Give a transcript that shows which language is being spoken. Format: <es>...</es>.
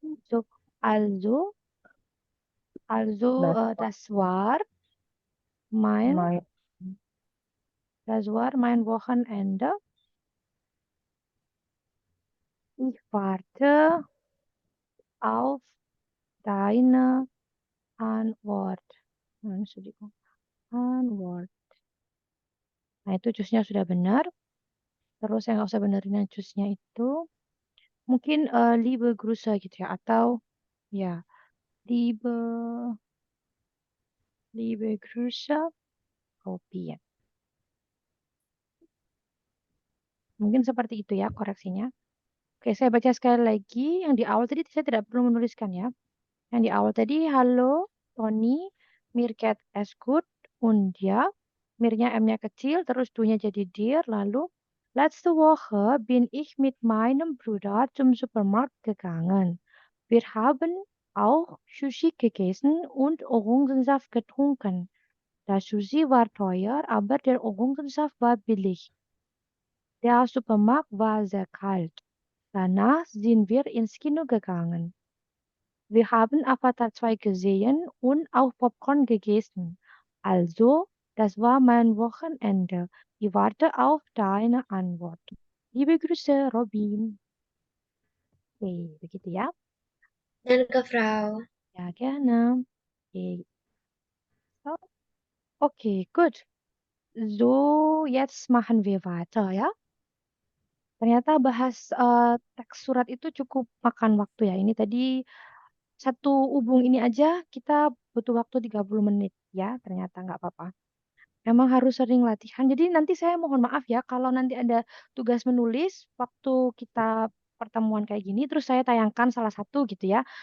<de>So, also, das war mein Wochenende. Ich warte auf deine Antwort. Entschuldigung. Antwort.</de> <id>Nah, itu cusnya sudah benar. Terus yang nggak usah benerin yang cusnya itu. Mungkin</id> <de>liebe Grüße</de> <id>gitu ya. Atau ya,</id> <de>liebe Grüße Robin.</de> <id>Mungkin seperti itu ya koreksinya. Oke, saya baca sekali lagi. Yang di awal tadi saya tidak perlu menuliskan ya. Yang di awal tadi, halo, Tony,</id> <de>mir geht es gut,</de> <id>und ja, mirnya M-nya kecil, terus du-nya jadi dir, lalu,</id> <de>letzte Woche bin ich mit meinem Bruder zum Supermarkt gegangen. Wir haben auch Sushi gegessen und Orangensaft getrunken. Das Sushi war teuer, aber der Orangensaft war billig. Der Supermarkt war sehr kalt. Danach sind wir ins Kino gegangen. Wir haben Avatar 2 gesehen und auch Popcorn gegessen. Also, das war mein Wochenende. Ich warte auf deine Antwort. Liebe Grüße, Robin.</de> <id>Oke, begitu ya.</id> <de>Danke, Frau. Ja, gerne. Oke, so. Okay, gut. So, jetzt machen wir weiter</de> <id>ya. Ternyata bahas teks surat itu cukup makan waktu ya. Ini tadi satu ubung ini aja kita butuh waktu 30 menit ya. Ternyata nggak apa-apa. Emang harus sering latihan. Jadi nanti saya mohon maaf ya kalau nanti ada tugas menulis waktu kita pertemuan kayak gini, terus saya tayangkan salah satu gitu ya.</id>